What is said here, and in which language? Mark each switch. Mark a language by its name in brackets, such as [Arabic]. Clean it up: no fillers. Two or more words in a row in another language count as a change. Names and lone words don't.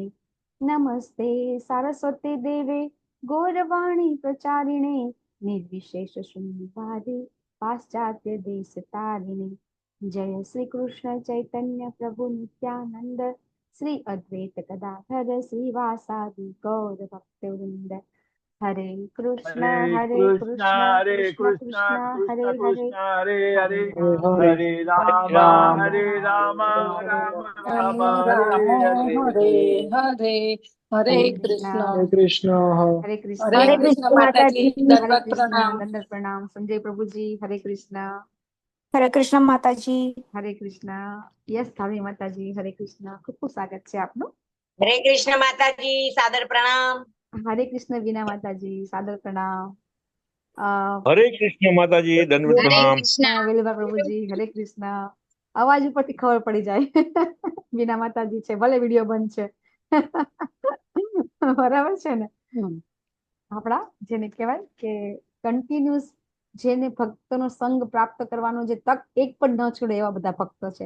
[Sanskrit] नमस्ते सारस्वते देवे गौरवाणी प्रचारिणे निर्विशेष शून्यवादे पाश्चात्य देशतारिणे। जय श्री कृष्ण चैतन्य प्रभु नित्यानंद श्री अद्वैत गदाधर श्रीवासादि गौर भक्तवृंद। हरे कृष्ण कृष्ण कृष्ण हरे हरे हरे हरे हरे राम राम राम राम हरे हरे हरे हरे कृष्ण हरे कृष्ण हरे कृष्ण माता जी हरे दंडवत कृष्ण प्रणाम। दंडवत प्रणाम। संजय प्रभु जी हरे कृष्ण। हरे कृष्ण माता जी। हरे कृष्ण। यस थावी माता जी हरे कृष्ण। [Gujarati] ખૂબ ખૂબ સ્વાગત છે આપનું। [Sanskrit] हरे कृष्ण माताजी सादर प्रणाम। हरे कृष्ण वीणा माताजी सादर प्रणाम। हरे कृष्ण माताजी दंडवत प्रणाम। [Gujarati] વેલુભા પ્રભુજી હરે કૃષ્ણ। અવાજ ઉપરથી ખબર પડી જાય વીણા માતાજી છે, ભલે વિડીયો બંધ છે બરાબર છે ને। આપણા જેને કહેવાય કે કન્ટિન્યુઅસ જેને ભક્તનો સંગ પ્રાપ્ત કરવાનો જે તક એક પણ ન છોડે એવા બધા ભક્તો છે।